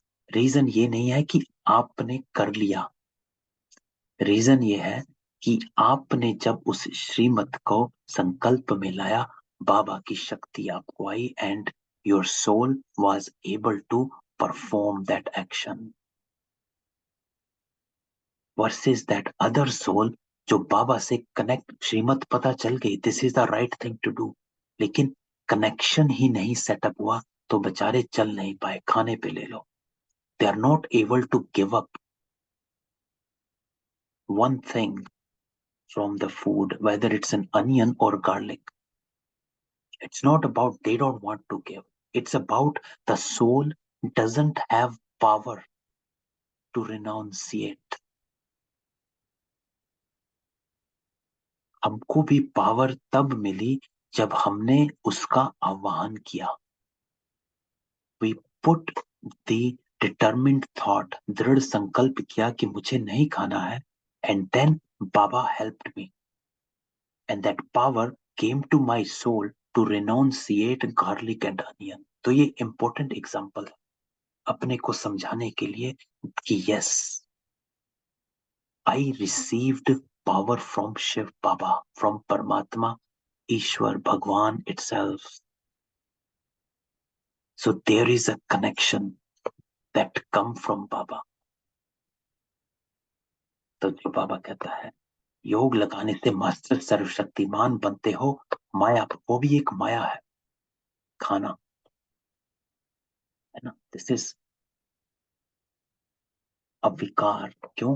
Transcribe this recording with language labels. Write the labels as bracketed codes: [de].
[hi] Reason ये नहीं है कि आपने कर लिया, रीजन ये है कि आपने जब उस श्रीमत को संकल्प में लाया, बाबा की शक्ति आपको आई, [en] and your soul was able to perform that action, [hi] versus that other soul जो बाबा से कनेक्ट, श्रीमत पता चल गई, [en] this is the right thing to do, [hi] लेकिन कनेक्शन ही नहीं सेटअप हुआ, तो बेचारे चल नहीं पाए, खाने पे ले लो। [en] They are not able to give up one thing from the food, whether it's an onion or garlic. It's not about they don't want to give. It's about the soul doesn't have power to renunciate. [hi] हमको भी power तब मिली जब हमने उसका आह्वान किया। [en] We put the determined thought, [hi] दृढ़ संकल्प किया कि मुझे नहीं खाना है, [en] and then Baba helped me. And that power came to my soul to renunciate garlic and onion. [hi] तो ये important example है अपने को समझाने के लिए कि [en] yes, I received power from Shiv Baba, from Paramatma, Ishwar, Bhagwan itself. So there is a connection that come from Baba. [hi] तो जो बाबा कहता है योग लगाने से मास्टर सर्वशक्तिमान बनते हो, माया, वो भी एक माया है, खाना है ना। [en] this is [hi] अविकार। क्यों?